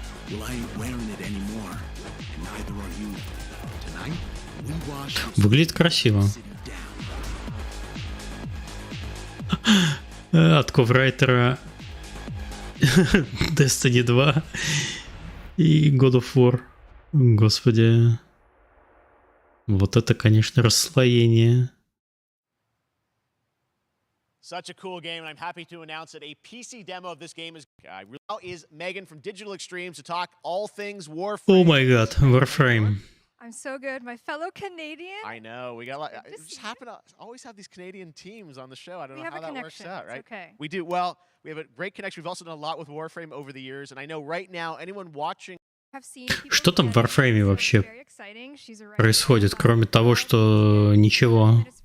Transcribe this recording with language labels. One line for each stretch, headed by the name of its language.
English: Well, I ain't wearing it anymore, and neither are you. Tonight, we wash.
Russian: Выглядит красиво. От коврайтера Destiny 2 и God of War. Господи. Вот это, конечно, расслоение.
English: Such a cool game, and I'm happy to announce that a PC demo of this game is Megan from Digital Extremes to talk all things Warframe. Oh my god, Warframe. I'm so good. My fellow Canadian. I know. We got we just happen to always have these Canadian teams on the show. I don't know how that works out, right? Okay. We do. Well, we have a great connection. We've also done a lot with Warframe over the years, and I know right now anyone watching.
Russian: Что там в Warframe вообще происходит, кроме того, что ничего?